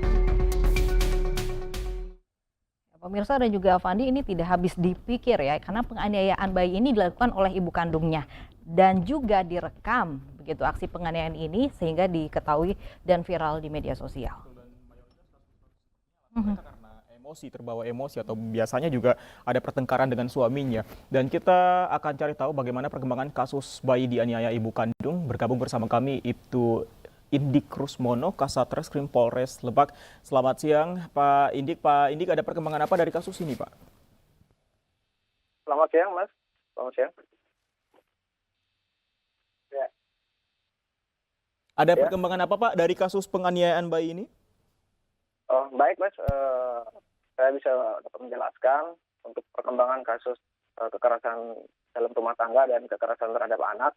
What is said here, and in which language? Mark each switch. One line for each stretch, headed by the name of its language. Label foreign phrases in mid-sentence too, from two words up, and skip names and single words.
Indonesian: Pemirsa dan juga Avandi, ini tidak habis dipikir ya, karena penganiayaan bayi ini dilakukan oleh ibu kandungnya dan juga direkam begitu aksi penganiayaan ini sehingga diketahui dan viral di media sosial. Karena emosi, terbawa emosi atau biasanya juga ada pertengkaran dengan suaminya. Dan kita akan cari tahu bagaimana perkembangan kasus bayi dianiaya ibu kandung. Bergabung bersama kami Ibtu Indik Rusmono, Kasatreskrim Polres Lebak. Selamat siang Pak Indik. Pak Indik, ada perkembangan apa dari kasus ini Pak? Selamat siang Mas. Selamat siang. Ya. Ada perkembangan apa Pak dari kasus penganiayaan bayi ini? Oh, baik Mas. Saya bisa dapat menjelaskan untuk perkembangan kasus kekerasan dalam rumah tangga dan kekerasan terhadap anak.